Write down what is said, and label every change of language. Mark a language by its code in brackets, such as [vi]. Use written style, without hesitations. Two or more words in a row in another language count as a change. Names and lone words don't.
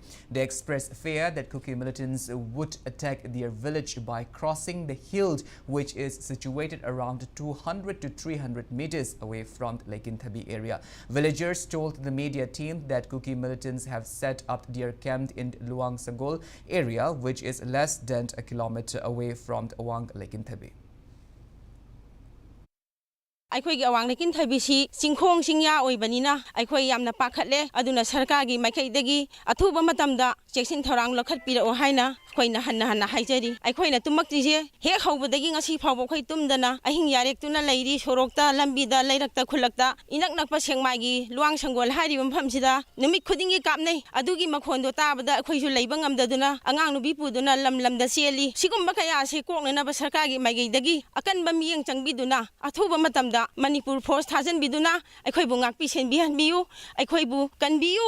[en] They expressed fear that Kuki militants would attack their village by crossing the hill, which is situated around 200 to 300 meters away from Laikinthabi area. Villagers told the media team that Kuki militants have set up their camp in Luang Sagol area, which is less than a kilometer away from Awang Laikinthabi. [mni] ꯑꯩꯈꯣꯏꯒꯤ ꯑꯋꯥꯡ ꯂꯩꯀꯤꯟꯊꯕꯤꯁꯤ ꯆꯤꯡꯈꯣꯡ ꯆꯤꯡꯌꯥ ꯑꯣꯏꯕꯅꯤꯅ ꯑꯩꯈꯣꯏ ꯌꯥꯝꯅ ꯄꯥꯈꯠꯂꯦ ꯑꯗꯨꯅ ꯁꯔꯀꯥꯔꯒꯤ ꯃꯥꯏꯀꯩꯗꯒꯤ ꯑꯊꯨꯕ ꯃꯇꯝꯗ ꯆꯦꯛꯁꯤꯟ ꯊꯧꯔꯥꯡ ꯂꯧꯈꯠꯄꯤꯔꯛꯑꯣ ꯍꯥꯏꯅ ꯑꯩꯈꯣꯏꯅ ꯍꯟꯅ ꯍꯥꯏꯖꯔꯤ ꯑꯩꯈꯣꯏꯅ ꯇꯨꯝꯃꯛꯇ꯭ꯔꯤꯁꯦ ꯍꯦꯛ ꯍꯧꯕꯗꯒꯤ ꯉꯁꯤ ꯐꯥꯎꯕ ꯑꯩꯈꯣꯏ ꯇꯨꯝꯗꯅ ꯑꯍꯤꯡ ꯌꯥꯔꯦꯛꯇꯨꯅ ꯂꯩꯔꯤ ꯁꯣꯔꯣꯛꯇ ꯂꯝꯕꯤꯗ ꯂꯩꯔꯛꯇ ꯈꯨꯜꯂꯛꯇ ꯏꯅꯛ ꯅꯛꯄ ꯁꯦꯡꯃꯥꯏꯒꯤ ꯂꯨꯋꯥꯡ ꯁꯪꯒꯣꯜ ꯍꯥꯏꯔꯤꯕ ꯃꯐꯝꯁꯤꯗ ꯅꯨꯃꯤꯠ ꯈꯨꯗꯤꯡꯒꯤ ꯀꯥꯞꯅꯩ ꯑꯗꯨꯒꯤ ꯃꯈꯣꯟꯗꯣ ꯇꯥꯕꯗ ꯑꯩꯈꯣꯏꯁꯨ ꯂꯩꯕ ꯉꯝꯗꯗꯨꯅ ꯑꯉꯥꯡ ꯅꯨꯄꯤ ꯄꯨꯗꯨꯅ ꯂꯝꯗ ꯆꯦꯜꯂꯤ ꯁꯤꯒꯨꯝꯕ ꯀꯌꯥꯁꯤ ꯀꯣꯛꯅꯅꯕ ꯁꯔꯀꯥꯔꯒꯤ ꯃꯥꯏꯀꯩꯗꯒꯤ ꯑꯀꯟꯕ ꯃꯤꯠꯌꯦꯡ ꯆꯪꯕꯤꯗꯨꯅ ꯑꯊꯨꯕ ꯃꯇꯝꯗ ꯃꯅꯤꯄꯨꯔ ꯐꯣꯔꯁ ꯊꯥꯖꯟꯕꯤꯗꯨꯅ ꯑꯩꯈꯣꯏꯕꯨ ꯉꯥꯛꯄꯤ ꯁꯦꯟꯕꯤꯍꯟꯕꯤꯌꯨ ꯑꯩꯈꯣꯏꯕꯨ ꯀꯟꯕꯤꯌꯨ.